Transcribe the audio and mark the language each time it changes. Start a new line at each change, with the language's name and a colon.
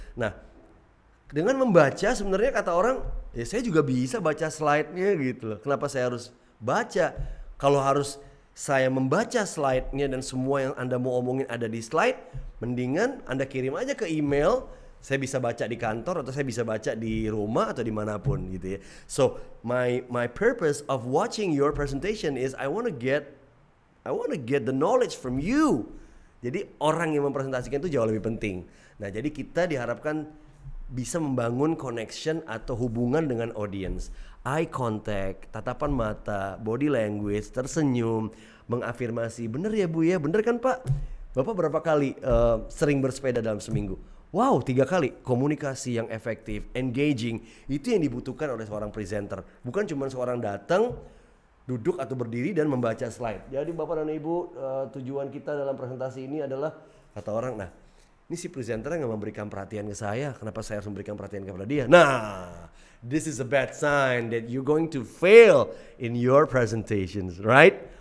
Indonesian: Nah, dengan membaca sebenarnya kata orang, ya saya juga bisa baca slide-nya gitu loh. Kenapa saya harus baca? Kalau harus saya membaca slide-nya dan semua yang Anda mau omongin ada di slide, mendingan Anda kirim aja ke email. Saya bisa baca di kantor atau saya bisa baca di rumah atau dimanapun gitu ya.
English: So my purpose of watching your presentation is I want to get the knowledge from you.
Indonesian: Jadi orang yang mempresentasikan itu jauh lebih penting. Nah, jadi kita diharapkan bisa membangun connection atau hubungan dengan audience. Eye contact, tatapan mata, body language, tersenyum, mengafirmasi. Bener ya Bu ya, bener kan Pak? Bapak berapa kali sering bersepeda dalam seminggu? Wow, 3 kali. Komunikasi yang efektif, engaging, itu yang dibutuhkan oleh seorang presenter. Bukan cuma seorang datang, duduk atau berdiri dan membaca slide. Jadi Bapak dan Ibu, tujuan kita dalam presentasi ini adalah, kata orang, nah ini si presenternya nggak memberikan perhatian ke saya, kenapa saya harus memberikan perhatian kepada dia? Nah,
English: this is a bad sign that you're going to fail in your presentations, right?